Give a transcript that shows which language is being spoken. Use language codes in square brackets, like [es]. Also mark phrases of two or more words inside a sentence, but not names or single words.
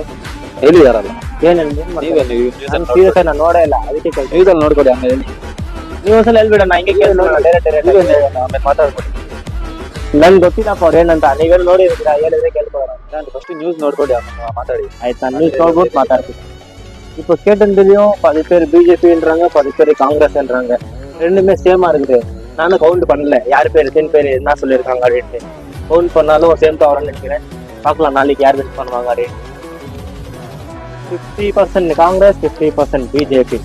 [kn] ಹೇಳಿದಾರಲ್ಲ. ಏನ್ ಸೀರಿಯಸ್ ನಾನು ನೋಡೇ ಇಲ್ಲ, ಅದಕ್ಕೆ ಕೇಳ್ತೀನಿ. ನ್ಯೂಸಲ್ಲಿ ನೋಡ್ಕೊಡಿ, ಆಮೇಲೆ ನೀವು ಒಂದ್ಸಲ ಹೇಳ್ಬಿಡಣ್ಣ, ಹಿಂಗೆ ಡೈರೆಕ್ಟ್ ಆಮೇಲೆ ಮಾತಾಡ್ಕೊಡಿ. ನನ್ಗೆ ಗೊತ್ತಿಲ್ಲಪ್ಪ ಅವ್ರು ಏನಂತ. ನೀವೆಲ್ಲ ನೋಡಿರ್ತೀರಾ, ಹೇಳಿದ್ರೆ ಕೇಳ್ಕೊಳ್ಳೋಣ. ನಾನು [en] first news [kn] ನೋಡ್ಕೊಡಿ, ಆಮೇಲೆ ಮಾತಾಡಿ. ಆಯ್ತು, ನಾನು ನ್ಯೂಸ್ ನೋಡ್ಬಿಟ್ಟು மாட்டார்க்கு. [ta] இப்போ கேட்டதுலயும் 10 பேர் பிஜேபின்றாங்க, 10 பேர் காங்கிரஸ்ன்றாங்க. ரெண்டுமே சேமா இருக்குது. நானும் கவுண்ட் பண்ணல யார் பேர் எத்தனை பேர் என்ன சொல்லியிருக்காங்க அப்படின்ட்டு. கவுண்ட் பண்ணாலும் சேம் தான் வரும்னு நினைக்கிறேன். பார்க்கலாம் நாளைக்கு யார் வின் பண்ணுவாங்க அப்படின்னு. 50% காங்கிரஸ், 50% பிஜேபி.